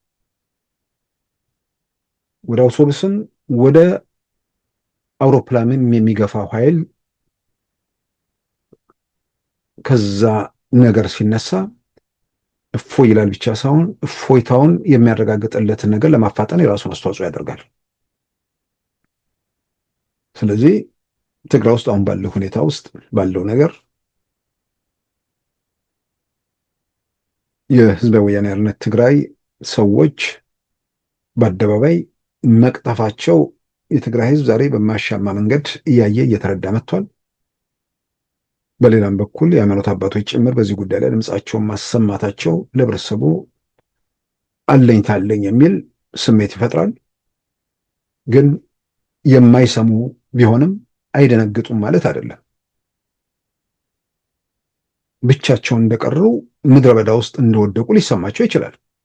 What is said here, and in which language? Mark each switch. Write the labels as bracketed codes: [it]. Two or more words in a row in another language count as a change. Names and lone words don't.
[am] ወደ አውቶቡስም ወደ አውሮፕላንም የሚገፋው ኃይል ከዛ ነገር ሲነሳ እፎይ ይላል ብቻ ሳይሆን እፎይታውን የሚያረጋግጥለትን ነገር ለማፋጠን የራሱን አስተዋጽኦ ያደርጋል። ስለዚህ ትግራይ ውስጥ አሁን ባለው ሁኔታ ውስጥ ባለው ነገር የህዝባዊ ወያነ ሓርነት ትግራይ ሰዎች በአደባባይ መቅጠፋቸው የትግራይ ህዝብ ዛሬ በማያሻማ መንገድ እያየ እየተረዳ መጥቷል። በሌላም በኩል የሃይማኖት አባቶች ጭምር በዚህ ጉዳይ ላይ ድምፃቸውን ማሰማታቸው ለህብረተሰቡ አለኝታ አለኝ የሚል ስሜት ይፈጥራል። ግን የማይሰሙ ቢሆንም አይደነግጡም ማለት አይደለም። ብቻቸውን እንደቀሩ ምድረ በዳ ውስጥ እንደወደቁ ሊሰማቸው ይችላል።